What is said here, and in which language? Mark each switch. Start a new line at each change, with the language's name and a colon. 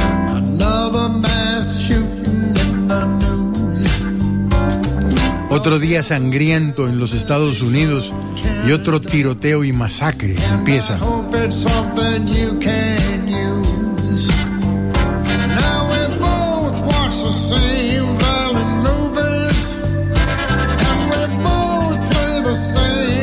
English: Another mass shooting in the news.
Spanish: Otro día sangriento en los Estados Unidos y otro tiroteo y masacre empieza.
English: And I hope it's something you can use. Now we both watch the same violent movies. And we both play the same.